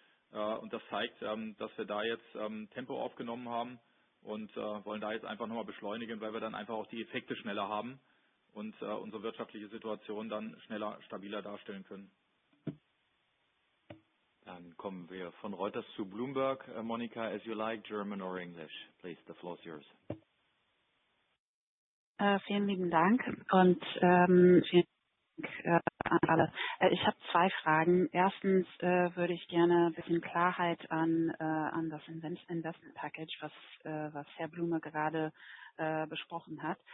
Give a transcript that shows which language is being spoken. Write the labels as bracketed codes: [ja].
[de] Und das zeigt, dass wir da jetzt Tempo aufgenommen haben und wollen da jetzt einfach nochmal beschleunigen, weil wir dann einfach auch die Effekte schneller haben und unsere wirtschaftliche Situation dann schneller, stabiler darstellen können. Dann kommen wir von Reuters zu Bloomberg. [en] Monica, as you like, German or English? Please, the floor is yours. [de] Vielen lieben Dank und vielen Dank an alle. Ich habe zwei Fragen. Erstens würde ich gerne ein bisschen Klarheit an das Investment Package, was Herr Blume gerade besprochen hat.